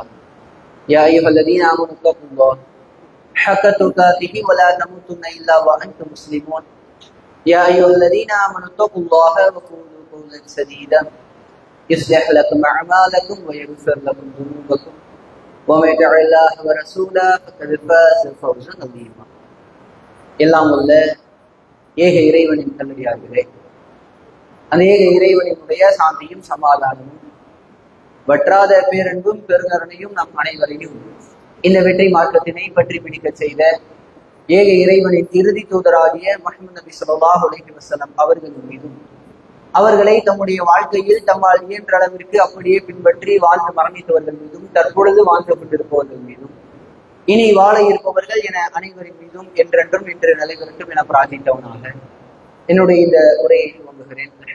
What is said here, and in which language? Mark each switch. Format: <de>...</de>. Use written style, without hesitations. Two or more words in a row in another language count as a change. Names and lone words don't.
<ar>يا أيها الذين آمنوا اتقوا الله حق تقاته ولا تموتن إلا وأنتم مسلمون. يا أيها الذين آمنوا اتقوا الله وقولوا قولا سديدا يصلح لكم أعمالكم ويغفر لكم ذنوبكم ومن يطع الله ورسوله فقد فاز فوزا عظيما.</ar> <ta>எல்லாம் உள்ள ஏக இறைவனின் கல்லடியார்களே, அந்த ஏக இறைவனினுடைய சாந்தியும் சமாதானமும் வற்றாத பேரன்பும் பெருங்கருணையும் நம் அனைவரையும் இந்த வெற்றி மார்க்கத்தினை பற்றி பிடிக்க செய்த ஏக இறைவனின் இறுதி தூதராகிய முஹம்மது நபி</ta> <ar>صلى الله عليه وسلم</ar> <ta>அவர்களின் மீதும் அவர்களை தம்முடைய வாழ்க்கையில் தம்மால் இயன்ற அளவிற்கு அப்படியே பின்பற்றி வாழ்ந்து மரணித்தவர்கள் மீதும் தற்பொழுது வாழ்ந்து கொண்டிருப்பவர்கள் மீதும் இனி வாழ இருப்பவர்கள் என அனைவரின் மீதும் என்றென்றும் இன்று நிலைவரட்டும் என பிரார்த்தித்தவனாக என்னுடைய இந்த உரையை துவங்குகிறேன்.</ta>